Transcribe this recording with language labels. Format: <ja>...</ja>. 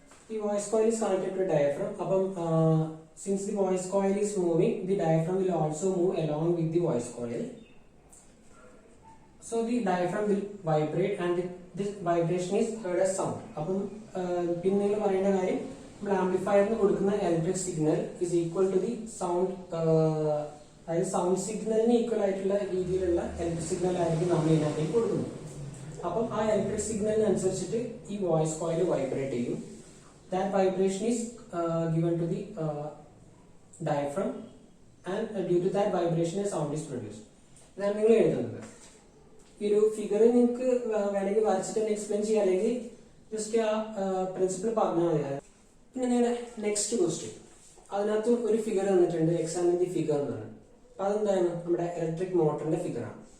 <en>The voice coil is connected to a diaphragm. Since the voice coil is moving, the diaphragm will also move along with the voice coil. So the diaphragm will vibrate and this vibration is heard as sound.</en> <ml>പിന്നെ നിങ്ങൾ പറയേണ്ട കാര്യം, നമ്മൾ ആംപ്ലിഫയറിന് കൊടുക്കുന്ന electric signal</ml> <en>is equal to the sound,</en> <ml>അതായത് sound സിഗ്നലിന് equal ആയിട്ടുള്ള രീതിയിലുള്ള electric signal ആയിരിക്കും നമ്മൾ ഇതിനകത്തേക്ക് കൊടുക്കുന്നത്. അപ്പം ആ ഇലക്ട്രിക് സിഗ്നലിനനുസരിച്ചിട്ട് ഈ വോയിസ് കോയിൽ വൈബ്രേറ്റ് ചെയ്യും.</ml> <en>That vibration is given to the diaphragm, and due to that vibration a sound is produced.</en> <ml>ഇതാണ് നിങ്ങൾ എഴുതുന്നത്. ഈ ഒരു ഫിഗർ നിങ്ങൾക്ക് വേണമെങ്കിൽ വരച്ചിട്ട് തന്നെ എക്സ്പ്ലെയിൻ ചെയ്യാം, അല്ലെങ്കിൽ ജസ്റ്റ് ആ പ്രിൻസിപ്പിൾ പറഞ്ഞാൽ മതി. പിന്നെ നിങ്ങളുടെ നെക്സ്റ്റ് ക്വസ്റ്റ്യൻ, അതിനകത്ത് ഒരു ഫിഗർ തന്നിട്ടുണ്ട്,</ml> <en>examine the figure</en> <ml>എന്നാണ്. അതെന്താണ്? നമ്മുടെ ഇലക്ട്രിക് മോട്ടറിന്റെ ഫിഗറാണ്.</ml>